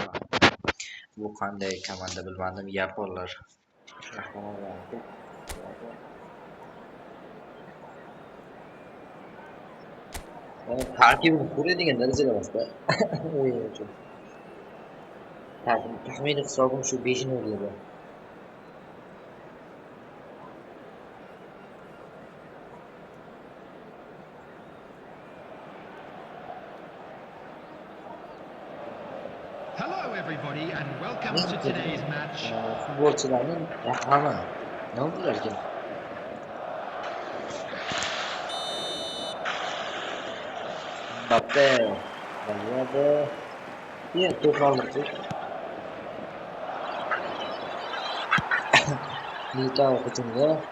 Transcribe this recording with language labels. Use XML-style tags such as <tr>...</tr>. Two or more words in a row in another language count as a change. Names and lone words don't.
<uz>Bu qanday komanda bilmadim, yaponlar. Tarkibini ko'radigan darajada emasda. O'yin uchun. Taxminiy hisobim shu 5 o'rnida.</uz> <en>Hello everybody and welcome to today's match.</en> <uz>Futbolchilarning rahmi. Nima bo'lar ekan? Mbappe, Valverde, ya to'g'ri. Militao hujumga.</uz>